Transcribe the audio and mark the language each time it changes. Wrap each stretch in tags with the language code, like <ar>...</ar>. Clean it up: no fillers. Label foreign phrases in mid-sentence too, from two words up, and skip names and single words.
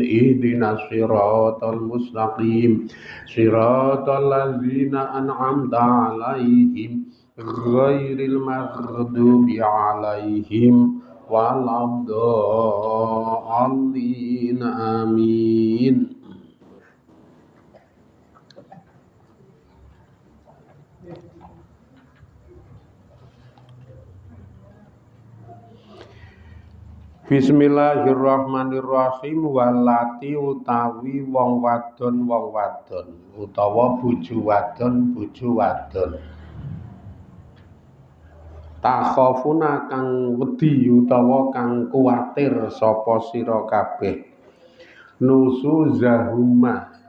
<ar>اهدنا الصراط المستقيم صراط الذين أنعمت عليهم غير المغضوب عليهم ولا الضالين آمين. بسم الله الرحمن الرحيم.</ar> <jv>Walati utawi wong wadon utawa bojo wadon takhafuna kang wedi utawa kang kuwatir sapa sira kabeh nusuzahunna</jv>